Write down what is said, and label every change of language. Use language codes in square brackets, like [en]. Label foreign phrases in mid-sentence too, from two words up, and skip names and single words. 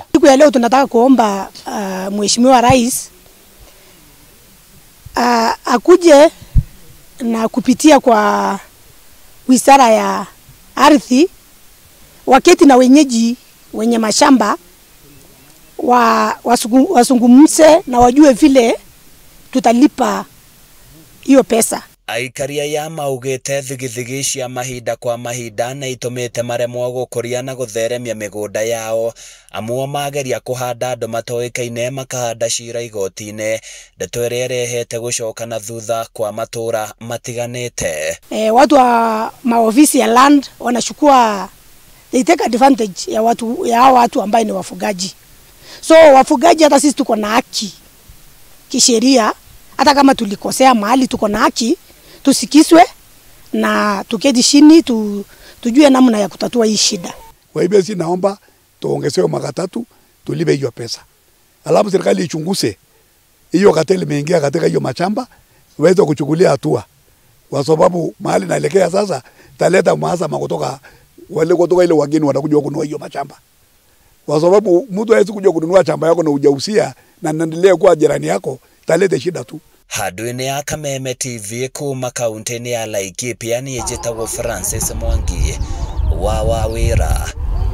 [sw] Siku ya leo tunataka kuomba Mheshimiwa Rais akuje na kupitia kwa Wizara ya Ardhi, waketi na wenyeji wenye mashamba wasungumze na wajue vile tutalipa hiyo pesa. [ki] Aikaria ya maugite thigithigi cia mahinda kwa mahinda na itumite maremwo gukuria na gutheremia migunda yao amu mageria kuhanda andu matoikaine makahanda cira igoti-ini, ndeto iria irehete gucoka na thutha kwa matura matiganite. [sw] Watu wa maofisi ya land wanachukua, [en] they take advantage [sw] ya watu ambao ni wafugaji. So wafugaji, hata sisi tuko na haki kisheria, hata kama tulikosea mahali tuko na haki tusikizwe na tuketi chini tujue namna ya kutatua hii shida. Kwa hivyo si naomba tuongezewe mara 3 tulipe hiyo pesa. Alafu serikali ichunguze hiyo kateli imeingia katika hiyo mashamba, waweze kuchukulia hatua. Kwa sababu mahali naelekea sasa taleta mahasama kutoka ile wageni watakuja kununua hiyo mashamba. Kwa sababu mtu hawezi kuja kununua shamba yako na hujahusia na naendelea kuwa jirani yako, talete shida tu. [ki] Handũ-inĩ ya Kameme TV kuma kaunti-inĩ ya Laikipia, niĩ njĩtagwo Francis Mwangi wa Wawĩra.